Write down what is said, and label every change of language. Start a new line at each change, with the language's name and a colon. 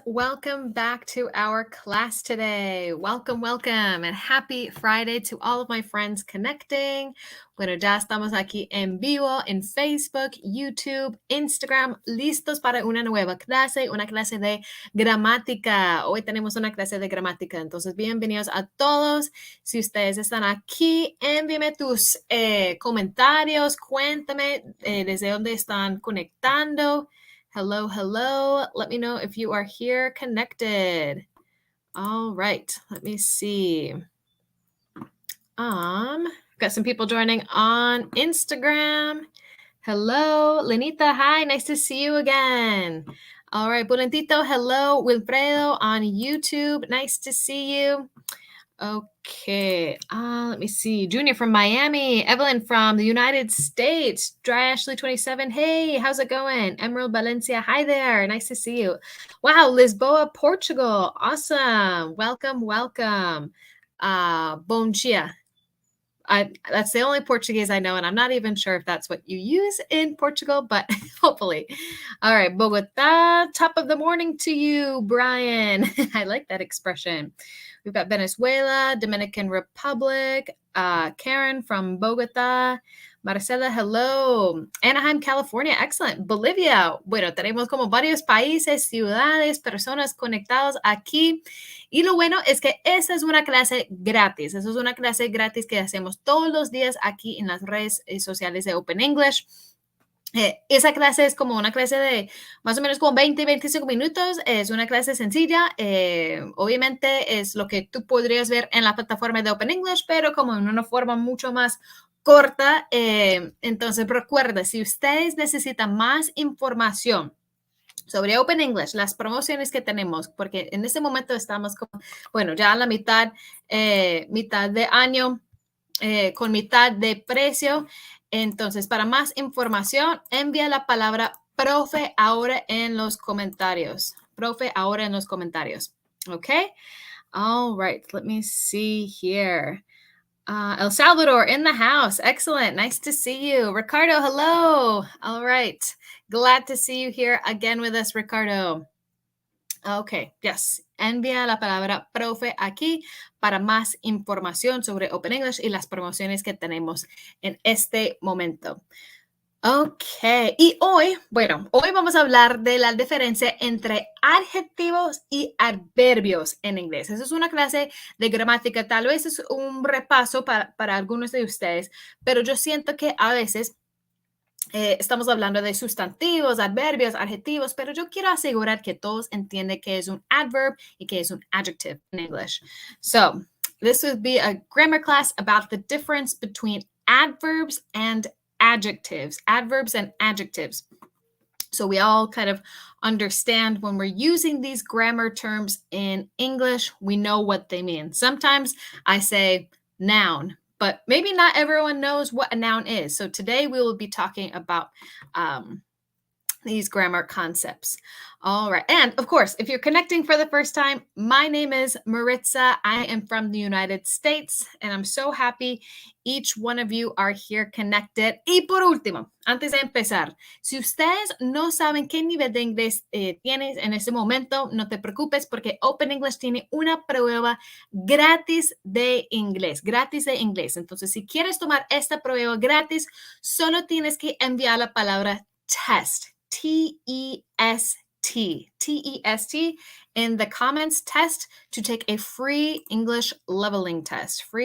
English: Welcome back to our class today. Welcome, welcome, and happy Friday to all of my friends connecting.
Spanish: Bueno, ya estamos aquí en vivo en Facebook, YouTube, Instagram, listos para una nueva clase, una clase de gramática. Hoy tenemos una clase de gramática, entonces bienvenidos a todos. Si ustedes están aquí, envíenme tus comentarios, cuéntame desde dónde están conectando.
English: Hello, hello. Let me know if you are here connected. All right, let me see. Got some people joining on Instagram. Hello, Lenita. Hi, nice to see you again. All right, Bulentito. Hello, Wilfredo on YouTube. Nice to see you. Okay, let me see. Junior from Miami, Evelyn from the United States, Dry Ashley 27. Hey, how's it going? Emerald Valencia, hi there. Nice to see you. Wow, Lisboa, Portugal. Awesome. Welcome, welcome.
Portuguese: Bom dia.
English: That's the only Portuguese I know, and I'm not even sure if that's what you use in Portugal, but hopefully. All right, Bogota, top of the morning to you, Brian. I like that expression. We've got Venezuela, Dominican Republic, Karen from Bogota, Marcela, hello. Anaheim, California, excellent.
Spanish: Bolivia, bueno, tenemos como varios países, ciudades, personas conectados aquí. Y lo bueno es que esa es una clase gratis. Esa es una clase gratis que hacemos todos los días aquí en las redes sociales de Open English. Esa clase es como una clase de más o menos como 20-25 minutos. Es una clase sencilla. Obviamente es lo que tú podrías ver en la plataforma de Open English, pero como en una forma mucho más corta. Entonces recuerda, si ustedes necesitan más información sobre Open English, las promociones que tenemos, porque en este momento estamos como, bueno, ya a la mitad de año, con mitad de precio. Entonces, para más información, envía la palabra profe ahora en los comentarios. Profe ahora en los comentarios.
English: Okay? All right. Let me see here. El Salvador in the house. Excellent. Nice to see you. Ricardo, hello. All right. Glad to see you here again with us, Ricardo. Okay, yes.
Spanish: Envía la palabra profe aquí para más información sobre Open English y las promociones que tenemos en este momento. Ok, y hoy vamos a hablar de la diferencia entre adjetivos y adverbios en inglés. Esa es una clase de gramática, tal vez es un repaso para algunos de ustedes, pero yo siento que a veces estamos hablando de sustantivos, adverbios, adjetivos, pero yo quiero asegurar que todos entienden qué es un adverb y qué es un adjective in English.
English: So, this would be a grammar class about the difference between adverbs and adjectives. Adverbs and adjectives. So we all kind of understand when we're using these grammar terms in English, we know what they mean. Sometimes I say noun, but maybe not everyone knows what a noun is. So today we will be talking about these grammar concepts. All right. And of course, if you're connecting for the first time, my name is Maritza. I am from the United States, and I'm so happy each one of you are here connected.
Spanish: Y por último, antes de empezar, si ustedes no saben qué nivel de inglés tienes en este momento, no te preocupes porque Open English tiene una prueba gratis de inglés, Entonces, si quieres tomar esta prueba gratis, solo tienes que enviar la palabra test.
English: T-E-S-T, T-E-S-T in the comments, test, to take a free English leveling test.